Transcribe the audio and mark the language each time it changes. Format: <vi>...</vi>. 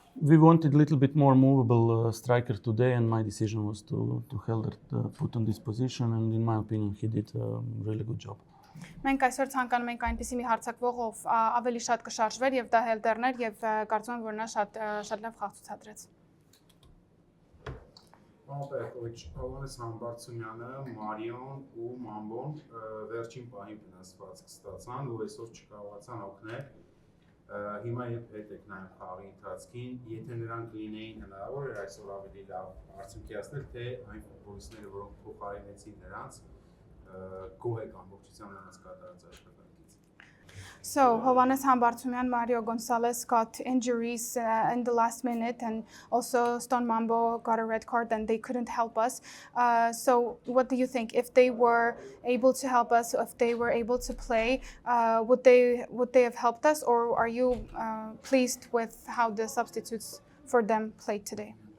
<en>We wanted a little bit more movable striker today, and my decision was to Helder put on this position, and in my opinion, he did a really good job.</en> <hy>Մենք այսօր ցանկանում ենք այնպիսի մի հարցակվող, ով ավելի շատ կշարժվեր եւ դա Հելդերն էր եւ կարծում եմ, որ նա շատ լավ խաղ ցուցադրեց։ Պերկովիչ, Հովհաննես Համբարձումյանը, Մարիոն ու Մամբոն վերջին պահին վնասվածք ստացան, ու այսօր չկարողացան օգնել։ Հիմա երբ հետ եք նայում խաղի ընթացքին, եթե նրանք լինեին հնարավոր էր այսօր ավելի լավ արդյունքիացնել, թե այն ֆուտբոլիստները, որոնք փոխարինեցին նրանց, գոհ եք ամբողջությամբ նրանց կատարած աշխատանքից։</hy> <en>So Hovannes Hambartumian, Mario Gonzalez got injuries in the last minute, and also Stone Mambo got a red card and they couldn't help us. So what do you think? If they were able to help us, if they were able to play, would they have helped us, or are you pleased with how the substitutes for them played today?</en>